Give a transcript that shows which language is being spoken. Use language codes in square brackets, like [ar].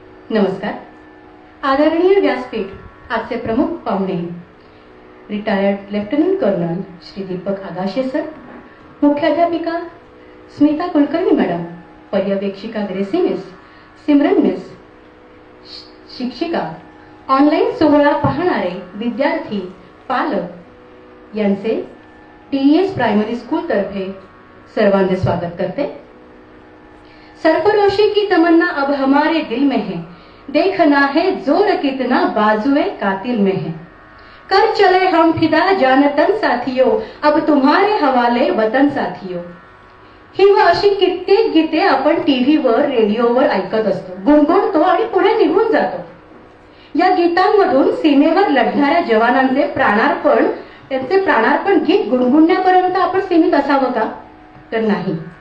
[mr] नमस्कार. आदरणीय व्यासपीठ आजचे प्रमुख पाहुणे retired lieutenant colonel Shri Deepak Agashe sir, मुख्याध्यापिका Smita Kulkarni madam, पर्यवेक्षिका grasserie miss, Simran miss, शिक्षिका, ऑनलाईन सोहळा पाहणारे विद्यार्थी, पालक यांचे TES प्रायमरी स्कूल तर्फे सर्वांचे स्वागत करते. [hi] सरफरोशी की तमन्ना अब हमारे दिल में है, देखना है जोर कितना बाजुए कातिल में है. कर चले हम फिदा जानतन साथियों, अब तुम्हारे हवाले वतन साथियों. [mr] ही व अशी कित्येक गीते आपण टीव्हीवर, रेडिओवर ऐकत असतो, गुणगुणतो आणि पुढे निघून जातो. या गीतांमधून सीमेवर लढणाऱ्या जवानांचे प्राणार्पण, त्यांचे प्राणार्पण गीत गुणगुणण्यापर्यंत आपण सीमित असावं का? तर नाही.